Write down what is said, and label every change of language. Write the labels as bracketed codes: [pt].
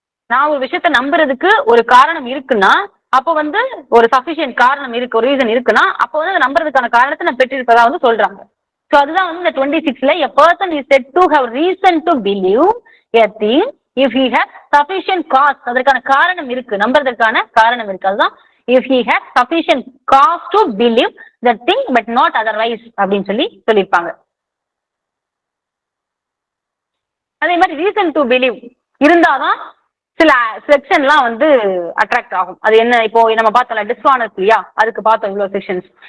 [ta] நான் ஒரு விஷயத்த நம்புறதுக்கு ஒரு காரணம் இருக்குன்னா அப்போ வந்து ஒரு சஃபிஷியன்ட் காரணம் இருக்கு, ஒரு ரீசன் இருக்குன்னா அப்போ வந்து அதை நம்புறதுக்கான காரணத்தை நான் பெற்றிருப்பதா வந்து சொல்றாங்க. சோ அதுதான் வந்து இந்த 26ல [en] a person is said to have reason to believe a thing if he has sufficient cause. [ta] அதற்கான காரணம் இருக்கு, நம்புறதுக்கான காரணம் இருக்கு. அதுதான் [en] if he has sufficient cause to believe that thing but not otherwise [ta] அப்படின்னு சொல்லியிருப்பாங்க. அதே மாதிரி ரீசன் டு பிலீவ் இருந்தாதான் சில செக்ஷன்லாம் வந்து அட்ராக்ட் ஆகும். அது என்ன, இப்போ நம்ம பார்த்தோம்ல டிஸ்ஆனஸ்ட் இல்லையா, அதுக்கு பார்த்தோம் இவ்வளவு செக்ஷன்ஸ்.